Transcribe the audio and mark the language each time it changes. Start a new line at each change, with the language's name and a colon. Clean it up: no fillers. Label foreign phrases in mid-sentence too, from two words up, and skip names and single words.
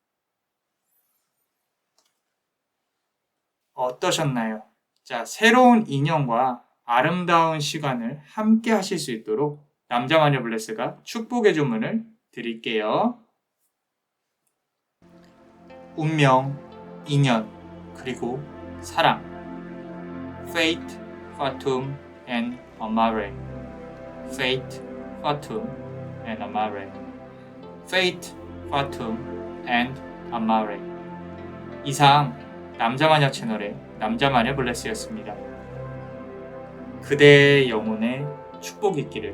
Korean: 어떠셨나요? 자, 새로운 인연과 아름다운 시간을 함께 하실 수 있도록 남자마녀 블레스가 축복의 주문을 드릴게요. 운명, 인연, 그리고 사랑.
English: Fate, Fatum, and Amare. Fate, Fatum, and Amare. Fate, Fatum, and Amare.
Korean: 이상 남자마녀 채널의 남자마녀 블레스였습니다. 그대의 영혼에 축복이 있기를.